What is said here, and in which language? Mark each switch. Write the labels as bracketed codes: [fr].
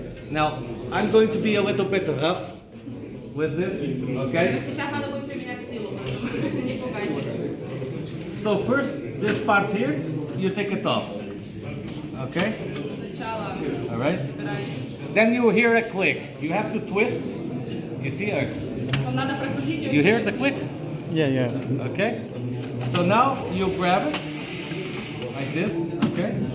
[en] Now, I'm going to be a little bit rough with this, okay? [ru] Сейчас надо будет применять силу, не пугайтесь. [en] So first, this part here, you take it off, okay? [ru] Сначала [en] All right? [ru] убираете. [en] Then you hear a click. You have to twist. You see? [ru] Вам надо прокрутить ее. [en] You hear the click? Yeah. Okay? So now you grab it like this, okay?